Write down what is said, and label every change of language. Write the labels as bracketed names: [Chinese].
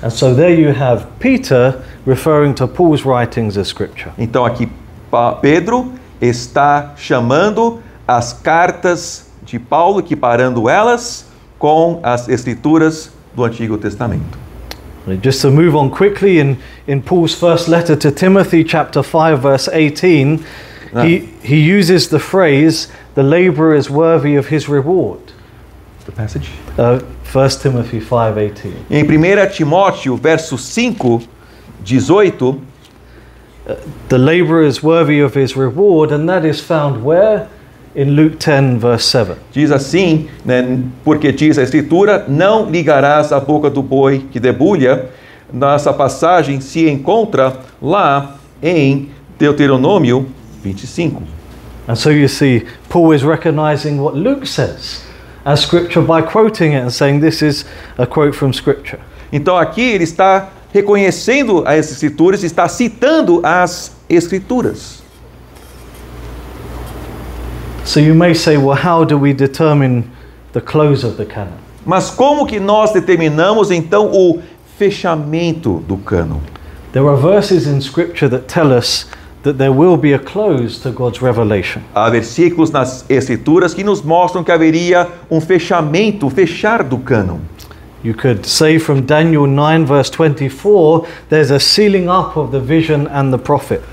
[English] And so there you have Peter referring to Paul's writings as scripture. [Portuguese] Então aqui Pedro está chamando as cartas de Paulo, equiparando elas com as escrituras do Antigo Testamento. [English] Just to move on quickly, in Paul's first letter to Timothy, chapter 5, verse 18, he uses the phrase, the laborer is worthy of his reward. The passage. 1 Timothy 5:18. [Portuguese] Em 1 Timóteo, verso 5, 18, [English] The laborer is worthy of his reward, and that is found where? In Luke 10, verse 7. [Portuguese] diz assim, né, porque diz a Escritura, não ligarás a boca do boi que debulha. Nessa passagem se encontra lá em Deuteronômio 25. [English] And so you see, Paul is recognizing what Luke says as scripture by quoting it and saying this is a quote from scripture. [Portuguese] Então aqui ele está reconhecendo as Escrituras, está citando as Escrituras. [English] So you may say, well, how do we determine the close of the canon? [Portuguese] Mas como que nós determinamos então o fechamento do cânon? [English] There are verses in scripture that tell us that there will be a close to God's revelation. [Portuguese] Há versículos nas Escrituras que nos mostram que haveria um fechamento, fechar do cânon. [English] You could say from Daniel 9 verse 24, there's a sealing up of the vision and the prophet.